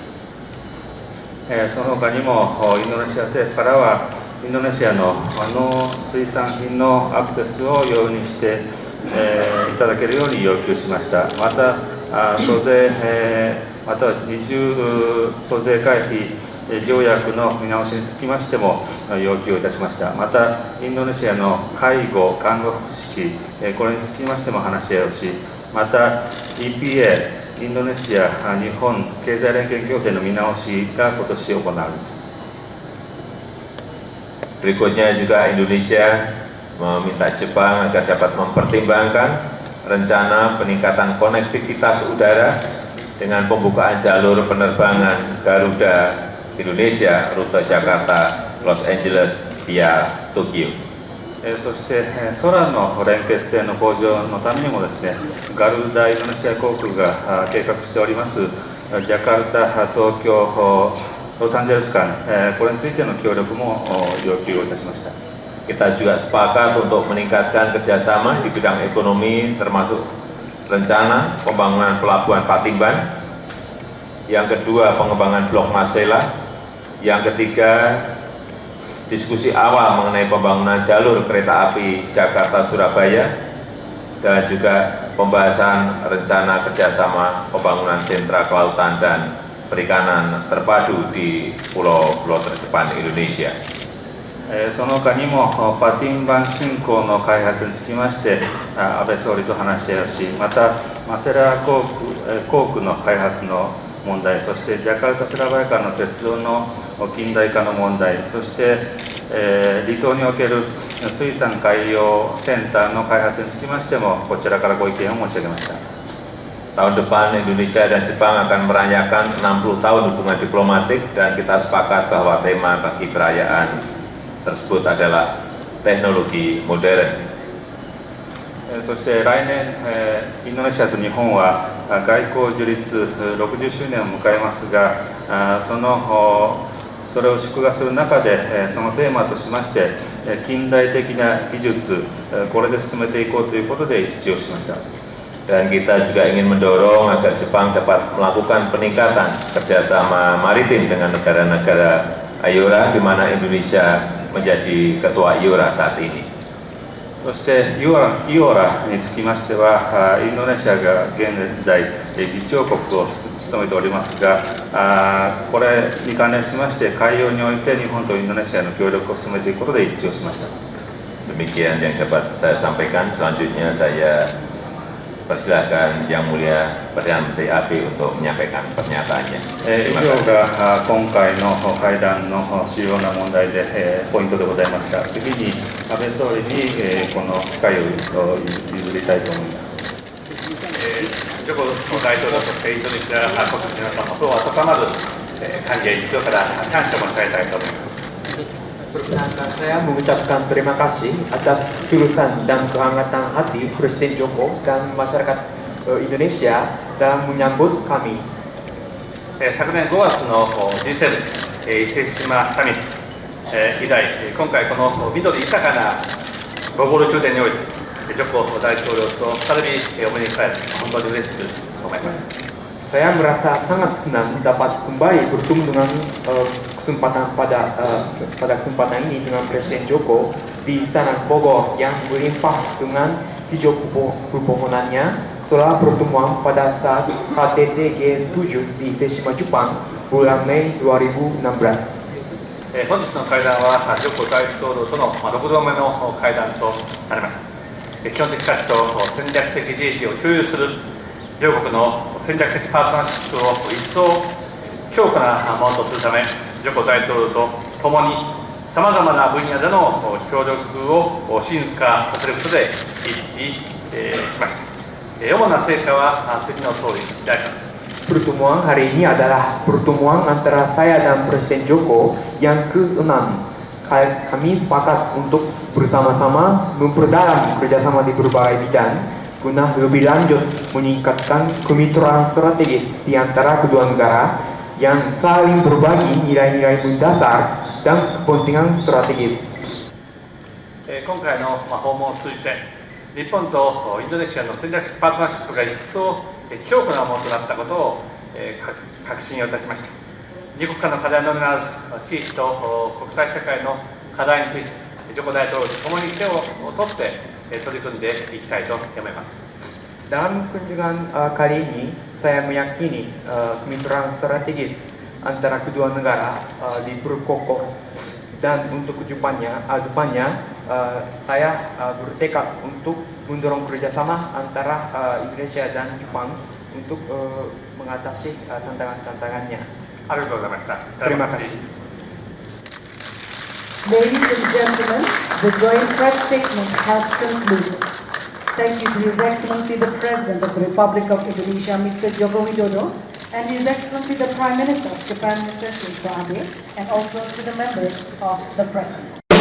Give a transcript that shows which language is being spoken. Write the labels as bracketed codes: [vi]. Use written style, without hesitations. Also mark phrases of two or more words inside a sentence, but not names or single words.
[ja] その他にもインドネシア政府からはインドネシアの農水産品のアクセスを容認して、いただけるように要求しました。また租税、または二重租税回避条約の見直しにつきましても要求をいたしました。またインドネシアの介護・看護福祉、これにつきましても話し合いをし、また EPA インドネシア・日本経済連携協定の見直しが今年行われます。 [id] Berikutnya juga Indonesia meminta Jepang agar dapat mempertimbangkan rencana peningkatan konektivitas udara dengan pembukaan jalur penerbangan Garuda Indonesia rute Jakarta Los Angeles via Tokyo. [ja] そして空の連結性の向上のためにもですね、ガルダインドネシア航空が計画しておりますジャカルタ、東京、ロサンゼルス間、これについての協力も要求をいたしました。 [id] Kita juga sepakat untuk meningkatkan kerjasama di bidang ekonomi, termasuk rencana pembangunan pelabuhan Patimban, yang kedua pengembangan Blok Masela, yang ketiga diskusi awal mengenai pembangunan jalur kereta api Jakarta-Surabaya, dan juga pembahasan rencana kerjasama pembangunan sentra kelautan dan perikanan terpadu di pulau-pulau terdepan Indonesia. [ja] その他にもパティンバン新港の開発につきまして安倍総理と話し合いをし、またマセラ航空の開発の問題、そしてジャカルタ・スラバヤ間の鉄道の近代化の問題、そして離島における水産海洋センターの開発につきましても、こちらからご意見を申し上げました。 [id] Tahun depan Indonesia dan Jepang akan merayakan 60 tahun hubungan diplomatik dan kita sepakat bahwa tema bagi perayaan tersebut adalah teknologi modern. [ja] そして来年、インドネシアと日本は外交樹立60周年を迎えますが、それを祝賀する中で、そのテーマとしまして、近代的な技術、これで進めていこうということで一致をしました。 [id] Dan kita juga ingin mendorong agar Jepang dapat melakukan peningkatan kerjasama maritim dengan negara-negara IORA, di mana Indonesia menjadi ketua IORA saat ini. [ja] そしてイオラにつきましては、インドネシアが現在議長国を務めておりますが、これに関連しまして海洋において日本とインドネシアの協力を進めていくことで一致をしました。 [id] Demikian yang dapat saya sampaikan. Selanjutnya saya persilahkan Yang Mulia Perdana Menteri AB untuk menyampaikan pernyataannya. [ja] 以上が今回の会談の主要な問題で、ポイントでございました。次に安倍総理に、この機会を譲りたいと思います。ジョコ大統領としてインドネシア国民の皆様とは高まる歓迎、それから感謝を申し上げたいと思います。 [id] Perkenankan saya mengucapkan terima kasih atas ketulusan dan kehangatan hati Presiden Joko dan masyarakat Indonesia dalam menyambut kami. [ja] 昨年5月の G7 伊勢志摩サミット以来、今回この緑豊かなボゴール宮殿において、ジョコ大統領と再びお目にかかれ、本当に嬉しく思います。 [id] Saya merasa sangat senang dapat kembali bertemu dengan pada kesempatan ini dengan Presiden Joko di Istana Bogor yang berlimpah dengan hijau pepohonannya setelah pertemuan pada saat KTT G7 di Seshima, Jepang bulan Mei 2016. [ja] 本日の会談はジョコ大統領との6度目の会談となります。基本的価値と戦略的利益を共有する両国の戦略的パートナーシップを一層強化なものとするため、ジョコ大統領とともにさまざまな分野での協力を進化させることで一致しました。主な成果は次の通りであります。 [id] Pertemuan hari ini adalah pertemuan antara saya dan Presiden Joko yang ke-6. Kami sepakat untuk bersama-sama memperdalam kerjasama di berbagai bidang guna lebih lanjut meningkatkan kemitraan strategis di antara kedua negara yang saling berbagi nilai-nilai mendasar dan kepentingan strategis. [ja] 今回の訪問を通じて、日本とインドネシアの戦略パートナーシップが一層強固なものとなったことを確信をいたしました。二国間の課題のみならず、地域と国際社会の課題について、ジョコ大統領と共に手を取って取り組んでいきたいと思います。 [id] Dalam kunjungan kali ini, saya meyakini kemitraan strategis antara kedua negara diperkokoh dan untuk depannya saya bertekad untuk mendorong kerjasama antara Indonesia dan Jepang untuk mengatasi tantangan-tantangannya. Terima kasih. [en] Ladies and gentlemen, the joint press statement has concluded. Thank you to His Excellency the President of the Republic of Indonesia, Mr. Joko Widodo, and His Excellency the Prime Minister of Japan, Mr. Shinzo Abe, and also to the members of the press.